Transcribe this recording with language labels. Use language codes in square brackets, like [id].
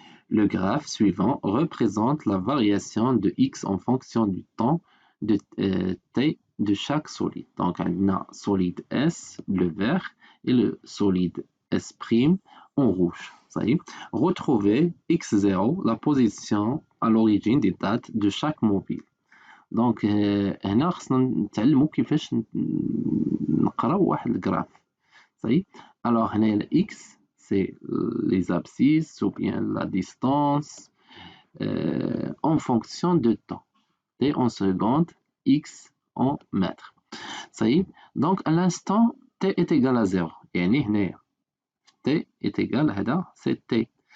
[fr] Le graphe suivant représente la variation de x en fonction du temps de t de chaque solide. Donc, on a solide S, le vert, et le solide S' en rouge. Ça y est. Retrouvez x0, la position à l'origine des dates de chaque mobile. [ar] Donc, هنا خصنا نتعلموا كيفاش نقراو واحد الجراف. [fr] Ça y est. Alors, هنا x c'est les abscisses ou bien la distance en fonction de temps. T en secondes, x en mètres. Ça y est. Donc, à l'instant, t est égal à 0. يعني t est égal à c'est t.